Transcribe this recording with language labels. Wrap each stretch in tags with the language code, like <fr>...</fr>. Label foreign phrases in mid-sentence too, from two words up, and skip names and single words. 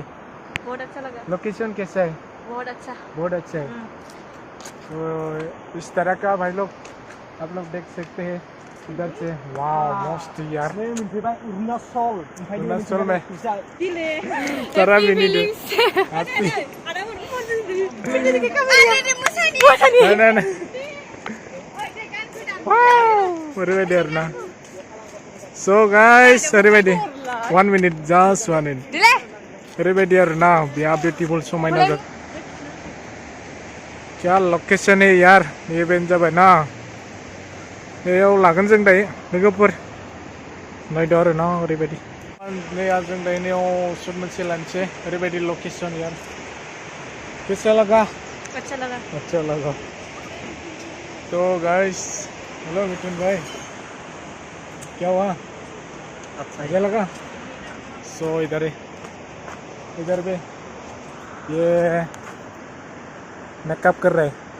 <hi>बहुत अच्छा लगा लोकेशन कैसा है बहुत अच्छा है तो इस तरह का भाई लोग आप लोग देख सकते हैं इधर से वाव मस्त यार अरुणाचल में सारा मिनी दे</hi> <brx>ओरैबायदि आरो ना</brx> <en>so guys</en> <brx>ओरैबायदि</brx> <en>1 minute just 1 minute</en> <brx>ओरैबायदि आरो ना बिराद बिउटिफुल समायना जायगा</brx> <hi>क्या लोकेशन है यार ये</hi> <brx>बेन जाबाय ना बेयाव लागोन जों दायो लोगोफोर नायदो आरो ना ओरैबायदि नै जों दायो नैयाव शूट मोनसे लानोसै ओरैबायदि</brx> <hi>लोकेशन यार कैसा लगा अच्छा लगा तो गाइस हेलो मिथुन भाई क्या हुआ अच्छा लगा सो इधर पे ये मेकअप कर रहे</hi>